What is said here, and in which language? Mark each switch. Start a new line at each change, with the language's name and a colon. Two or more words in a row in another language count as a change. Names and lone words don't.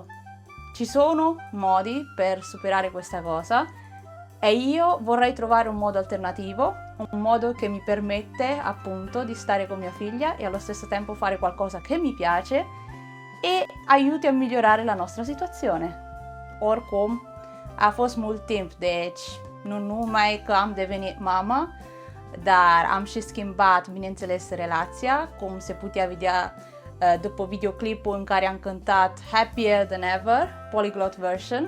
Italian: Ci sono modi per superare questa cosa e io vorrei trovare un modo alternativo, un modo che mi permette appunto di stare con mia figlia e allo stesso tempo fare qualcosa che mi piace e aiuti a migliorare la nostra situație.
Romanian: Oricum, a fost mult timp, deci nu numai că am devenit mama, dar am și schimbat, bineînțeles, relația, cum se putea vedea după videoclipul în care am cântat Happier Than Ever, Polyglot Version.